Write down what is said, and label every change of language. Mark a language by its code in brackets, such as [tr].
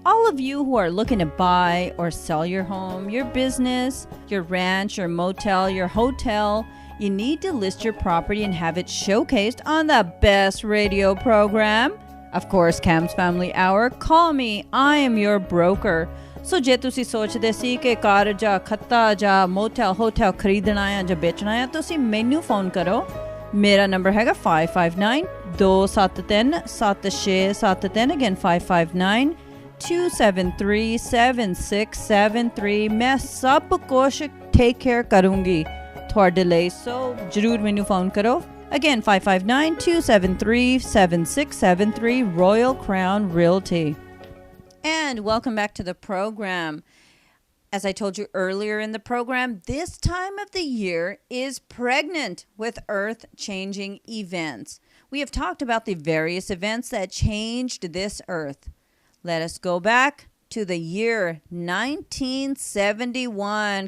[en] All of you who are looking to buy or sell your home, your business, your ranch, your motel, your hotel, you need to list your property and have it showcased on the best radio program, Of course, Cam's Family Hour. Call me. I am your broker. [pa] So ਜੇ ਤੁਸੀਂ ਸੋਚਦੇ ਸੀ ਕਿ ਕਾਰ ਜਾਂ ਖੱਤਾ ਜਾਂ motel hotel ਖਰੀਦਣਾ ਹੈ ਜਾਂ ਵੇਚਣਾ ਹੈ ਤੁਸੀਂ ਮੈਨੂੰ ਫੋਨ ਕਰੋ ਮੇਰਾ ਨੰਬਰ ਹੈਗਾ 5592737673 again 5592737673 ਮੈਂ ਸਭ ਕੁਝ ਟੇਕ ਕੇਅਰ ਕਰੂੰਗੀ ਤੁਹਾਡੇ ਲਈ ਸੋ ਜਰੂਰ ਮੈਨੂੰ ਫੋਨ ਕਰੋ again 5592737673 Royal Crown Realty. [en] And welcome back to the program. As I told you earlier in the program, this time of the year is pregnant with earth-changing events. We have talked about the various events that changed this earth. Let us go back to the year 1971.